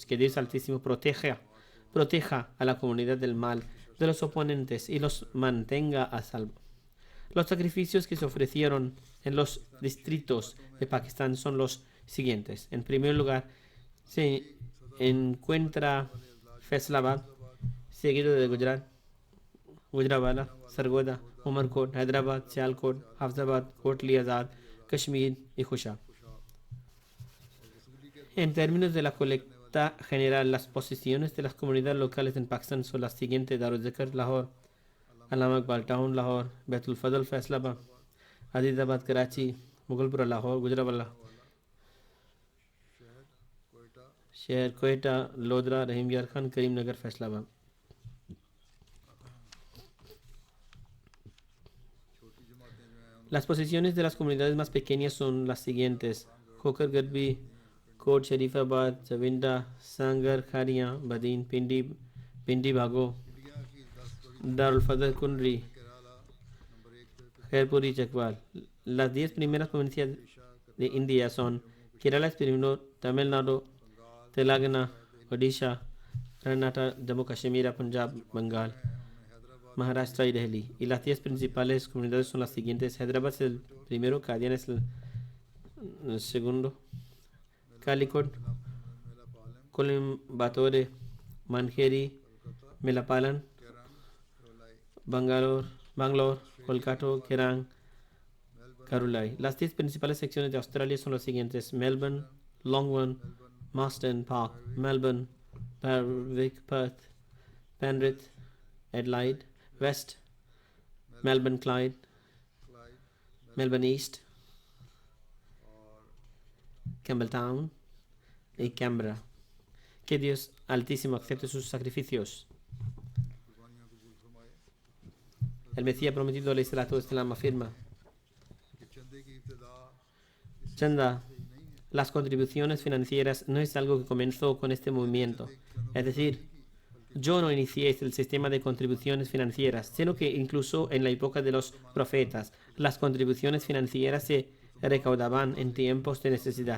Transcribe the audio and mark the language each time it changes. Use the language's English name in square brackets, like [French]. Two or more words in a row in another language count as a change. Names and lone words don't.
[Spanish] Que Dios Altísimo proteja a la comunidad del mal, de los oponentes, y los mantenga a salvo. Los sacrificios que se ofrecieron en los distritos de Pakistán son los siguientes. En primer lugar, se encuentra Faisalabad, seguido de Gujranwala, Sargodha, Umarkot, Hyderabad, Sialkot, Hafizabad, Kotli Azad, Kashmir y Khushab. En términos de la colecta general, las posiciones de las comunidades locales en Pakistán son las siguientes: Daruzikr, Lahore, Allama Iqbal Town, Lahore, Baitul Fadl, Faisalabad, Azizabad, Karachi, Mughalpura, Lahore, Gujranwala, Shahar, Quetta, Lodra, Rahim Yar Khan, Karimnagar, Faisalabad. Las posiciones de las comunidades más pequeñas son las siguientes: Khokar Garbi, Kot Sharifabad, Chavinda, Sangar, Kharia, Badin, Pindi Bhago, Darul Fadl Kunri, Khairpuri, Chakwal. Las 10 primeras provincias de India son Kerala, Tamil Nadu, Telangana, Odisha, Karnataka, Jammu Kashmir, Punjab, Bengal, Maharashtra y Delhi. Y las 10 principales comunidades son las siguientes: Hyderabad es el primero, Qadian es el segundo, Calicut, Coimbatore, Manjeri, Melapalan, Bangalore, Kolkata, Kerang, Karulai. Las 10 principales secciones de Australia son las siguientes: Melbourne, Longwan, Marsden Park, Melbourne, Berwick, Perth, Penrith, Adelaide, West, Melbourne, Clyde, Melbourne East, Campbelltown y Canberra. Que Dios Altísimo acepte sus sacrificios. El Mesías prometido, [Arabic] عليه الصلاة والسلام, [Spanish] afirma: Chanda, las contribuciones financieras no es algo que comenzó con este movimiento. Es decir, Yo no inicié el sistema de contribuciones financieras, sino que incluso en la época de los profetas, las contribuciones financieras se recaudaban en tiempos de necesidad.